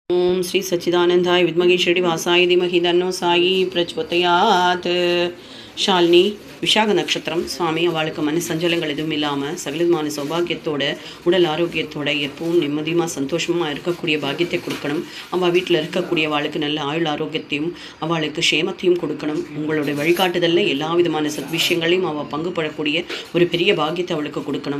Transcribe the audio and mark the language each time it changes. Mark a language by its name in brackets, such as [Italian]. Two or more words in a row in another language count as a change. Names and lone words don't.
[Sanskrit] ओम श्री सच्चिदानंदाय विद्महे श्रीनिवासाय धीमहि तन्नो साई प्रचोदयात्। [Tamil] शालिनी விஷாக நட்சத்திரம் சுவாமி அவளுக்கு மன சஞ்சலங்கள் எதுவும் இல்லாமல் சகலமான சௌபாகியத்தோட உடல் ஆரோக்கியத்தோட எப்பவும் நிம்மதியமாக சந்தோஷமாக இருக்கக்கூடிய பாக்கியத்தை கொடுக்கணும். அவள் வீட்டில் இருக்கக்கூடிய அவளுக்கு நல்ல ஆயுள் ஆரோக்கியத்தையும் அவளுக்கு க்ஷேமத்தையும் கொடுக்கணும். உங்களுடைய வழிகாட்டுதலில் எல்லா விதமான விஷயங்களையும் அவள் பங்குபடக்கூடிய ஒரு பெரிய பாக்கியத்தை அவளுக்கு கொடுக்கணும்.